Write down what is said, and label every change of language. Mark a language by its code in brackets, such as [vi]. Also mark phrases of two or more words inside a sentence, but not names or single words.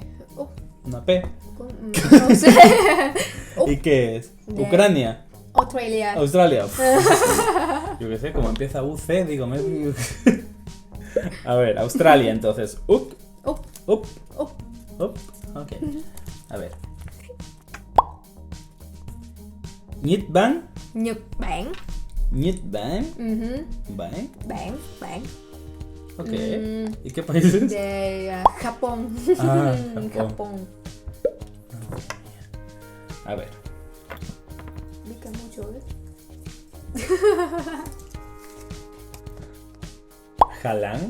[es] Una P. No sé. ¿Y qué es? De- Ucrania. Australia. Australia. Yo qué sé, como empieza UC, digo. A ver, Australia entonces. Up. Up. Ok. A ver. [vi] Nhật Bản. Nhật Bản. Nhật Bản. Bản. Bản. [es] Ok. ¿Y qué país es? De Japón. Ah, Japón. Japón. A ver. Pica mucho, ¿eh? Jalán.